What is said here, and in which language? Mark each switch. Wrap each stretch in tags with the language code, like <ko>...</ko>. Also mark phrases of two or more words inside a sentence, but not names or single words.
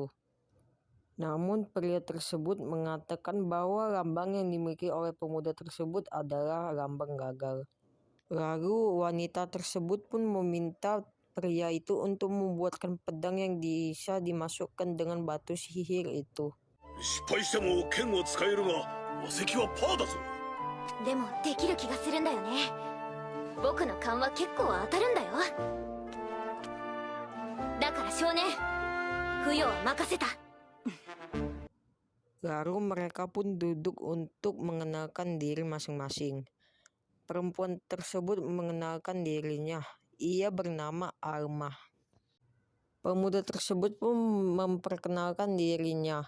<id>Namun pria tersebut mengatakan bahwa lambang yang dimiliki oleh pemuda tersebut adalah lambang gagal. Lalu wanita tersebut pun meminta pria itu untuk membuatkan pedang yang bisa dimasukkan dengan batu sihir itu.</id> <ja>失敗しても剣を使えるが魔石はパーだぞ。でもできる気がするんだよね。僕の勘は結構当たるんだよ。だから少年、付与は任せた。</ja> <id>Lalu mereka pun duduk untuk mengenalkan diri masing-masing. Perempuan tersebut mengenalkan dirinya. Ia bernama Alma. Pemuda tersebut pun memperkenalkan dirinya.</id>